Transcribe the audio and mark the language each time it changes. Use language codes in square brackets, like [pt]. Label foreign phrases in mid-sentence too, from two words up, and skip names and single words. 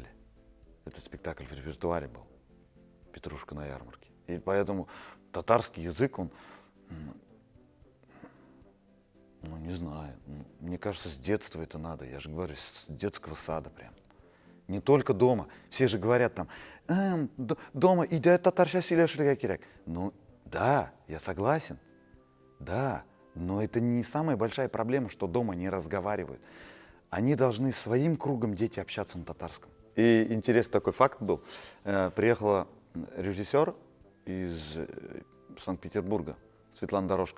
[ru] Этот спектакль в репертуаре был, «Петрушка на ярмарке». И поэтому татарский язык, он, ну не знаю, мне кажется, с детства это надо, я же говорю, с детского сада прям. Не только дома. Все же говорят там, дома идет [tt] татарша сөйлешергә кирәк. [ru] Ну да, я согласен, да. Но это не самая большая проблема, что дома не разговаривают. Они должны своим кругом дети общаться на татарском. И интересный такой факт был. Приехала режиссер из Санкт-Петербурга, Светлана Дорожко.